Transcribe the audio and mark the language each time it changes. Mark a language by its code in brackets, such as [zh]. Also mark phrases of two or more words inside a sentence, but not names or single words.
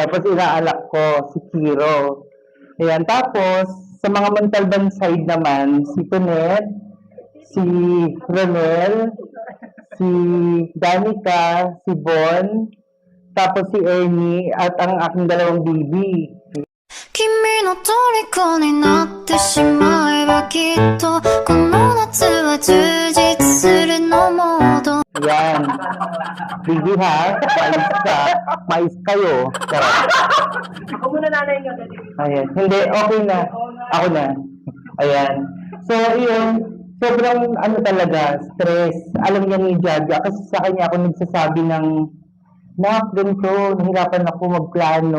[tl] Tapos, inaalak ko, si Kiro. Yan. Tapos, sa mga Montalban side naman, si Tonet, si Ronel, si Danica, si Bon, tapos si Ernie, at ang aking dalawang baby. [ja] 君の虜になってしまえばきっとこの夏は充実するのモード [tl] Yan. Baby ha, mais kayo. Ako muna nanay nga. Ayan. Hindi, okay na. Ako na. Ayan. So, yun. Sobrang talaga, stress. Alam niya ni Jaja, kasi sa kanya ako nagsasabi ng, nak, ganito, nahirapan ako magplano.